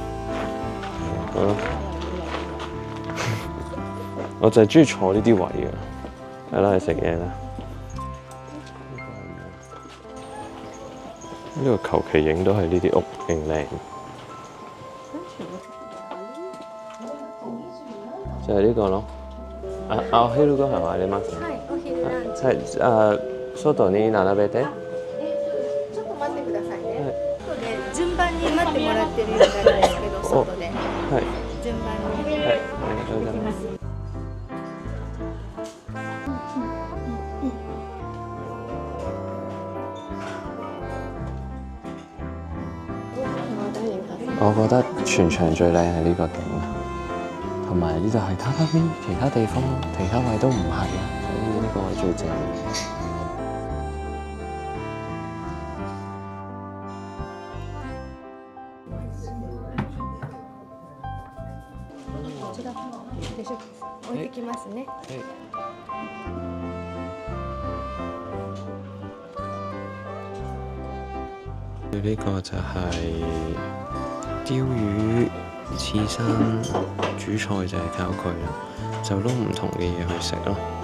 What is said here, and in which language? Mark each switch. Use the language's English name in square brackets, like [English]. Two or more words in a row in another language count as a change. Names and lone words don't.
[Cantonese] 我就係中意坐呢啲位嘅。係啦，去食嘢啦。呢個求其影都係呢啲屋，勁靚。就係呢個咯。 [Japanese] お昼ご飯はあります。はい、お昼ランチ。はい、外に並べて。ちょっと待ってくださいね。外で順番に待ってもらってるようなんですけど、外で。はい。順番に。はい、ありがとうございます。 [Cantonese] 我覺得全場最靚係呢個景，同埋呢度係卡卡邊，其他地方其他位都唔係啊，所以呢個係最正。 [Japanese] こちらでしょ。置いてきますね。 [Cantonese] 呢個就係鯛魚刺身，主菜就係靠佢啦，就撈唔同嘅嘢去食咯。